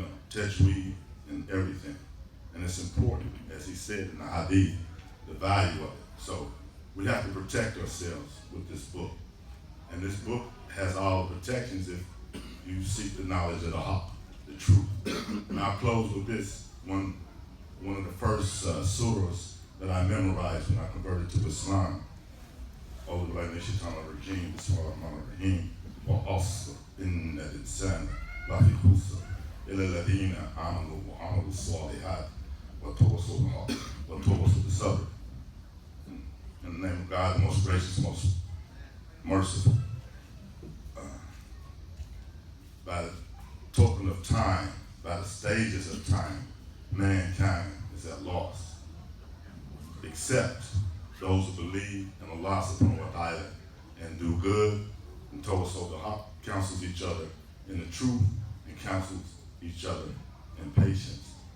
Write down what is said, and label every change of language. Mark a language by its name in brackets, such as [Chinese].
[English] Tajweed and everything. And it's important, as he said in the hadith, the value of it. So we have to protect ourselves with this book. And this book has all the protections if you seek the knowledge of the haqq, the truth. And I'll close with this. One of the first surahs that I memorized when I converted to Islam. [Arabic] أعوذ بالله من الشيطان الرجيم بسم الله الرحمن الرحيم والعصر إن الإنسان لفي خسر إلا الذين آمنوا وعملوا الصالحات وتواصوا بالحق وتواصوا بالصبر. [English] In the name of God, the most gracious, most merciful. By the token of time, by the stages of time, mankind is at loss, except those who believe in Allah subhanahu wa ta'ala and do good and tawassul the haqq, counsels each other in the truth and counsels each other in patience.